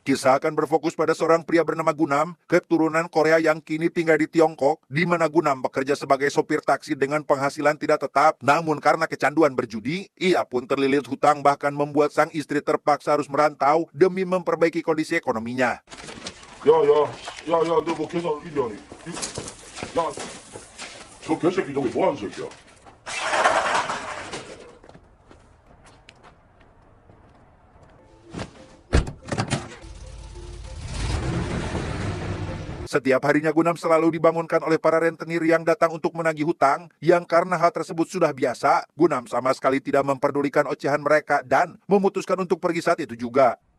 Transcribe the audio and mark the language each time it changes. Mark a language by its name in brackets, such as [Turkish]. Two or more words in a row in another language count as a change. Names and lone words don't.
[Indonesian] Kisah akan berfokus pada seorang pria bernama Gunam, keturunan Korea yang kini tinggal di Tiongkok, di mana Gunam bekerja sebagai sopir taksi dengan penghasilan tidak tetap. Namun karena kecanduan berjudi, ia pun terlilit hutang bahkan membuat sang istri terpaksa harus merantau demi memperbaiki kondisi ekonominya. [Korean] 야, 야, 야, 야, 너 뭐 계산 이리 하니? 야, 저 개새끼 저기 뭐 하는 새끼야? [Indonesian] Setiap harinya Gunam selalu dibangunkan oleh para rentenir yang datang untuk menagih hutang, yang karena hal tersebut sudah biasa, Gunam sama sekali tidak memperdulikan ocehan mereka dan memutuskan untuk pergi saat itu juga.